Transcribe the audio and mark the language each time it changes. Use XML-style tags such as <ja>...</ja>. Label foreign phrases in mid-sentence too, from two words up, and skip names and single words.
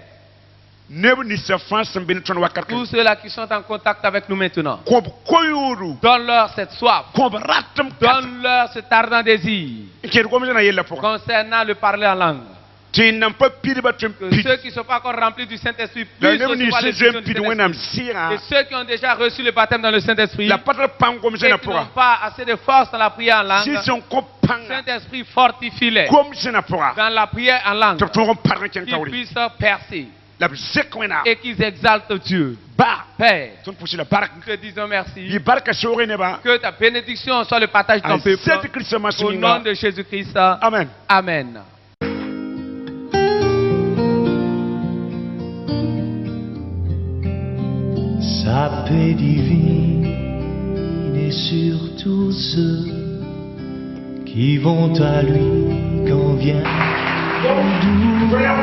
<mos>neb ninsã fãa sẽn be ne tõnd wakat</mos> <fr>tous ceux-là qui sont en contact avec nous maintenant,</fr> <mos>kõb koyoodu</mos> <fr>donne-leur cette soif.</fr> <mos>kõb ratem kat</mos> <fr>Donne-leur cet ardent désir</fr> <mos>n ket gom-sẽna yella pʋgã</mos> <fr>concernant le parler en langue.</fr> <mos>tɩ y nan pa pidba tɩ n</mos> <fr>Que</fr> <mos>pid</mos> <fr>ceux qui ne sont pas encore remplis du Saint-Esprit</fr> <mos>la</mos> <fr>puissent</fr> <mos>neb</mos> <fr>recevoir</fr> <mos>nins</mos> <fr>les</fr> <mos>sẽn zoe</mos> <fr>du</fr> <mos>n pid wẽnnaam</mos> <fr>Saint-Esprit.</fr> <mos>sɩɩgã</mos> <fr>Et ceux qui ont déjà reçu le baptême dans le Saint-Esprit</fr> <mos>la pa tar pãng</mos> <fr>et</fr> <mos>gom-sẽna</mos> <fr>qui n'ont</fr> <mos>pʋga</mos> <fr>pas assez de force dans la prière en langue,</fr> <mos>sɩd sẽn kõ pãnga</mos> <fr>Saint-Esprit fortifie-les</fr> <mos>gom-sẽna pʋga</mos> <fr>dans la prière en langue,</fr> <mos>tɩ b tõog n parg n kẽng</mos> <fr>qu'ils</fr> <mos>taoore</mos> <fr>puissent percer</fr> <mos>la b zẽk wẽnnaam</mos> <fr>et qu'ils exaltent Dieu.</fr> <mos>ba</mos> <fr>Père,</fr> <mos>tõnd pʋsy la bark</mos> <fr>nous te disons merci.</fr> <mos>yɩ barka soogẽ nebã</mos> <fr>Que ta bénédiction soit le partage de ton</fr> <mos>a</mos> <fr>peuple.</fr> <mos>zet kiristã masẽ</mos> <fr>Au nom</fr> <mos>yĩnga</mos> <fr>de Jésus-Christ.</fr> <mos>amen</mos> <fr>Amen. Sa paix divine est sur tous ceux qui vont à lui quand vient le doux.</fr>